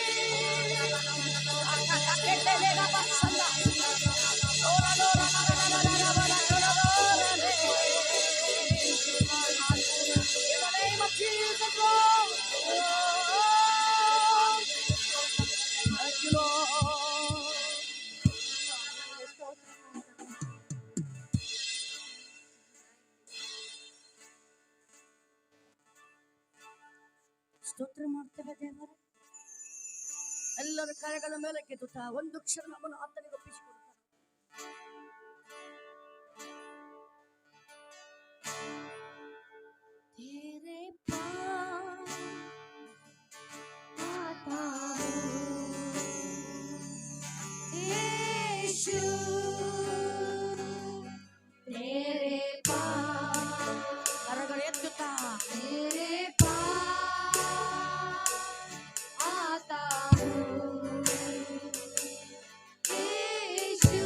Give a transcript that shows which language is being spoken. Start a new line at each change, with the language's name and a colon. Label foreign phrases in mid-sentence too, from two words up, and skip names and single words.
English: In the name of Jesus, Lord. Thank you, Lord.
Kannada: ಸ್ತೋತ್ರ ಮಾಡ್ತೇವೆ ದೇವರೇ. ಎಲ್ಲರ ಕರೆಗಳ ಮೇಲೆ ಕೆತ್ತುತ್ತಾ ಒಂದು ಕ್ಷಣ ನಮ್ಮನ್ನು ಆತನಿಗೆ ಒಪ್ಪಿಸಿಕೊಡುತ್ತಾರೆ.
Hindi: तेरे पास आता हूँ यीशु तेरे पास
Kannada: ಕರಗಳು ಎತ್ತುತ್ತಾ
Hindi: तेरे पास आता हूँ यीशु